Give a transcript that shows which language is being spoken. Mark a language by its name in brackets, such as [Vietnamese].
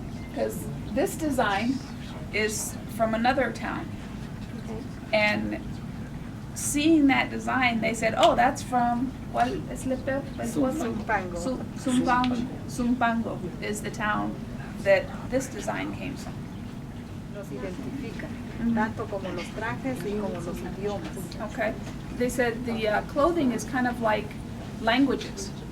[English] Because this design is from another town. And seeing that design, they said, oh, that's from, [Spanish] ¿cuál es el pueblo? [English] Zumpango. Zumpango is the town that this design came from. [Spanish] Los identifica, Mhm. tanto como los trajes y como los idiomas. [English] Okay. They said the clothing is kind of like languages.